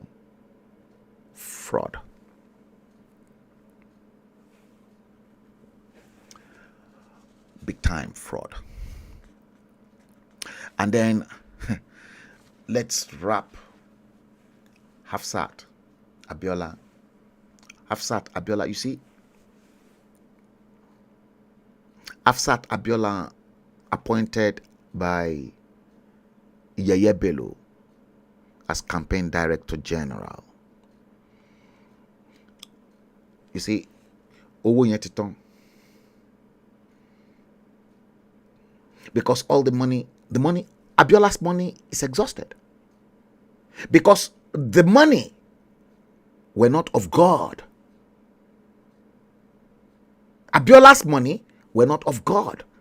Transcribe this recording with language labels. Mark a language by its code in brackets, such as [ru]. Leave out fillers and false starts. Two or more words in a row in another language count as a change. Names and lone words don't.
[en] Fraud. Big time fraud. And then let's wrap Hafsat Abiola. Hafsat Abiola, you see, Hafsat Abiola appointed by Yeye Bello as campaign director general. You see, [yo] owó yẹn ti tán. [en] Because all the money, Abiola's money is exhausted. Because the money were not of God. Abiola's money were not of God.